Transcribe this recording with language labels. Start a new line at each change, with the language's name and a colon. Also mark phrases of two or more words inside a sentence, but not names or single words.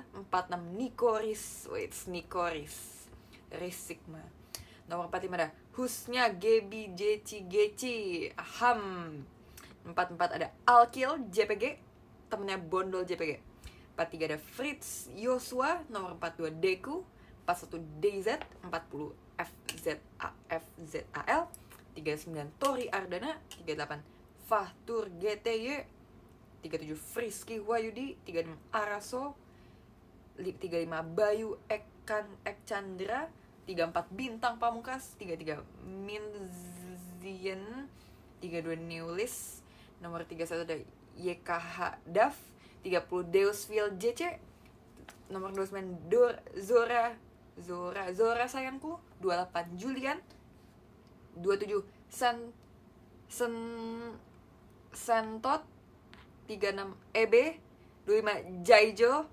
Indonesian: 46 Nikoris. Nikoris Risikma. Nomor 45 ada Husnya Gebi Geci. Aham. 44 ada Alkil JPG. Temennya Bondol JPG. 43 ada Fritz Yosua. Nomor 42 Deku. 41 DZ. 40 FZAL. 39 Tori Ardana. 38 Fahtur GTY. 37 Frisky Wayudi. 36 Araso. 35 Bayu Ekchandra. 34 Bintang Pamungkas. 33 Minzien. 32 Newlis. Nomor 31 ada YKH Daf. 30 Deusville JC. Nomor 29 Zora sayangku. 28 Julian. 27 Sentot. 36 EB. 25 Jaijo.